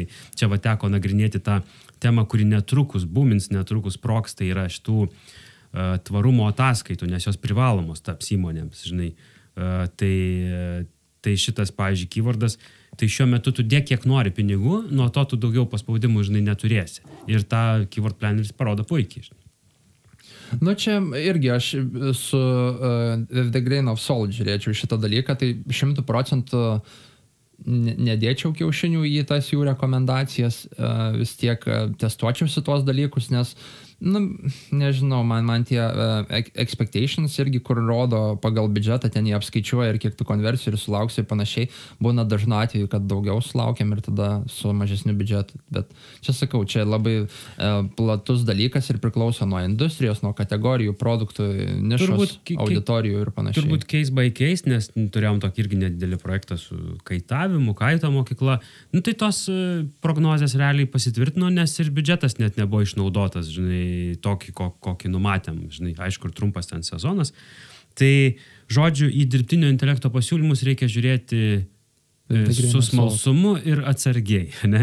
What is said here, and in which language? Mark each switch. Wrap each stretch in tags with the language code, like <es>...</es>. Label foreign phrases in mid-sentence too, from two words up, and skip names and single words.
<lt>Čia va teko nagrinėti tą temą, kuri netrukus sprogs, tai yra šitų tvarumo ataskaitų, nes jos privalomos taps įmonėms, žinai. Tai šitas, pavyzdžiui, keywordas, tai šiuo metu tu dėk kiek nori pinigų, nuo to tu daugiau paspaudimų, žinai, neturėsi. Ir tą</lt> <en>keyword planneris</en> <lt>parodo puikiai, žinai. Nu čia irgi aš su</lt> <en>the grain of salt</en> <lt>žiūrėčiau šitą dalyką, tai 100% nedėčiau kiaušinių į tas jų rekomendacijas, vis tiek testuočiausi tuos dalykus, nes nežinau, man tie expectations irgi, kur rodo pagal biudžetą, ten jie apskaičiuoja ir kiek tu konversijų ir sulauksi ir panašiai, būna dažnu atveju, kad daugiau sulaukiam ir tada su mažesniu biudžetu. Bet čia sakau, čia labai platus dalykas ir priklauso nuo industrijos, nuo kategorijų, produktų, nišos, auditorijų ir panašiai.</lt> <en>Turbūt case by case,</en> <lt>nes turėjom tokį irgi nedidelį projektą su kaitavimu, kaito mokykla. Tai tos prognozės realiai pasitvirtino, nes ir biudžetas net nebuvo išnaudotas, žinai, tokį, kokį numatėm, žinai, aišku, ir trumpas ten sezonas. Tai, žodžiu, į dirbtinio intelekto pasiūlymus reikia žiūrėti su smalsumu ir atsargiai, ne?</lt>